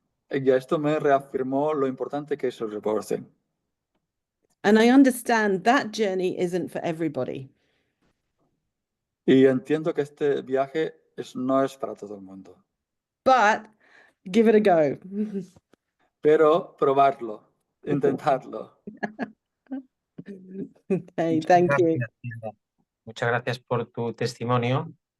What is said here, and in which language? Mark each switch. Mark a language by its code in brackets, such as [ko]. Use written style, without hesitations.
[es] Y esto me reafirmó lo importante que es el rebirthing. [en] And I understand that journey isn't for everybody. [es] Y entiendo que este viaje no es para todo el mundo. [en] But give it a go. [es] Pero probarlo, intentarlo. [en] Okay, thank you. [es] Muchas gracias por tu testimonio.